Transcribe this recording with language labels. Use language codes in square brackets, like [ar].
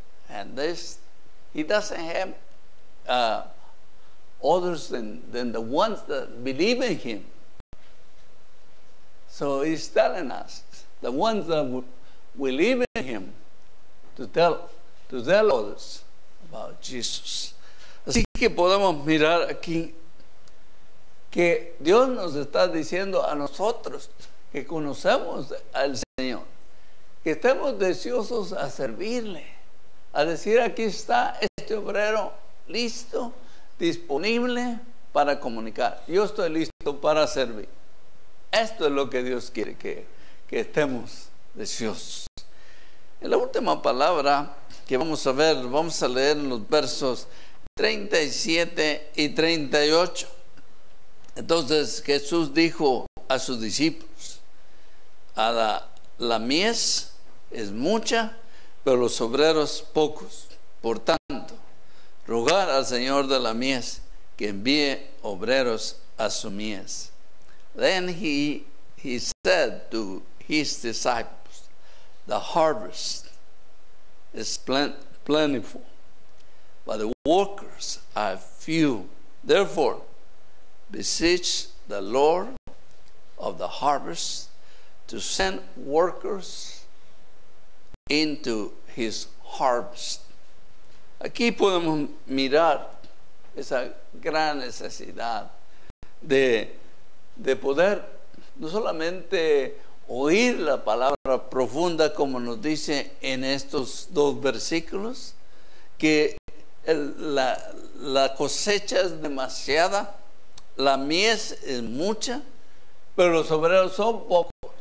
[en] And this, He doesn't have others than the ones that believe in Him. So He's telling us, the ones that believe in Him, to tell others about Jesus. [es] Así que podemos mirar aquí que Dios nos está diciendo a nosotros que conocemos al Señor, que estemos deseosos a servirle, a decir: aquí está este obrero listo, disponible para comunicar. Yo estoy listo para servir. Esto es lo que Dios quiere, que estemos deseosos. En la última palabra que vamos a ver, vamos a leer los versos 37 y 38. Entonces Jesús dijo a sus discípulos: la mies es mucha, pero los obreros pocos. Por tanto, rogar al Señor de la mies que envíe obreros a su mies. [en] Then he said to his disciples, the harvest is plentiful, but the workers are few. Therefore, beseech the Lord of the harvest to send workers into his harvest. [es] Aquí podemos mirar esa gran necesidad de poder no solamente oír la palabra profunda, como nos dice en estos dos versículos, que la cosecha es demasiada, la mies es mucha, pero los obreros son pocos.